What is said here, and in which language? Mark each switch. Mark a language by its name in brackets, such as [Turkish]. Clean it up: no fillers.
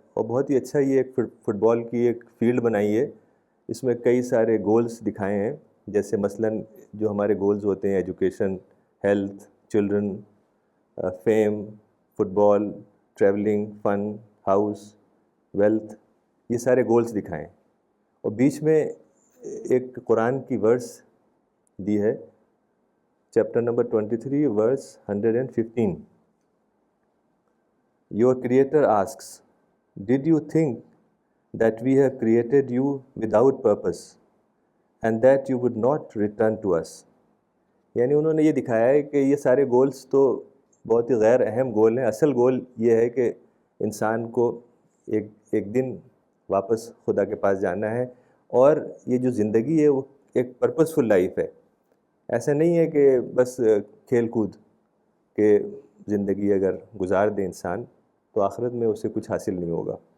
[Urdu] اور بہت ہی اچھا یہ ایک فٹ بال کی ایک فیلڈ بنائی ہے. اس میں کئی سارے گولز دکھائے ہیں، جیسے مثلاً جو ہمارے گولز ہوتے ہیں education, health, children, fame, fit بال، ٹریولنگ، فن، ہاؤس، ویلتھ، یہ سارے گولز دکھائیں. اور بیچ میں ایک قرآن کی ورس دی ہے، chapter number 23 verse 115. [English] your Creator asks, did you think that we have created you without purpose and that you would not return to us? [Urdu] یعنی انہوں نے یہ دکھایا ہے کہ یہ سارے گولز تو بہت ہی غیر اہم گول ہیں. اصل گول یہ ہے کہ انسان کو ایک دن واپس خدا کے پاس جانا ہے, اور یہ جو زندگی ہے وہ ایک پرپسفل لائف ہے. ایسا نہیں ہے کہ بس کھیل کود کہ زندگی اگر گزار دے انسان تو آخرت میں اسے کچھ حاصل نہیں ہوگا.